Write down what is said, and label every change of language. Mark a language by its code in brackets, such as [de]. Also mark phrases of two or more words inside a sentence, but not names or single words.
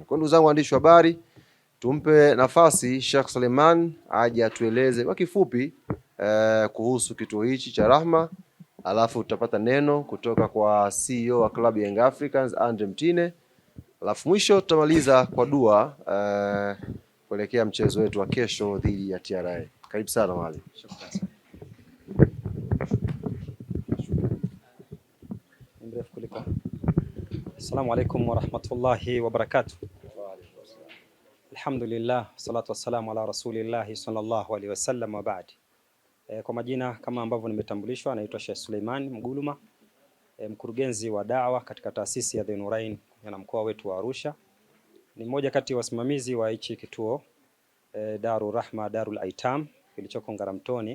[sw] Kwa ndugu zangu waandishi wa habari, tumpe nafasi Sheikh Suleiman aje atueleze kwa kifupi kuhusu kituo hichi cha Rahma, alafu tutapata neno kutoka kwa CEO wa Club Young Africans Andre Mtine, alafu mwisho tutamaliza kwa dua kuelekea mchezo wetu wa kesho dhidi ya TRA. Karibu sana mwalimu. [ar] السلام عليكم ورحمة الله وبركاته. الحمد لله الصلاة والسلام على رسول الله صلى الله عليه وسلم وبعد. [sw] Kwa majina kama ambavyo nimetambulishwa, naitwa Sheikh Suleiman Mguluma, mkurugenzi wa da'wa katika taasisi ya The Nurain na mkoa wetu wa Arusha. Ni mmoja kati ya wasimamizi wa hichi kituo Darul Rahma Darul Aitam kilichoko Ngara Mtoni.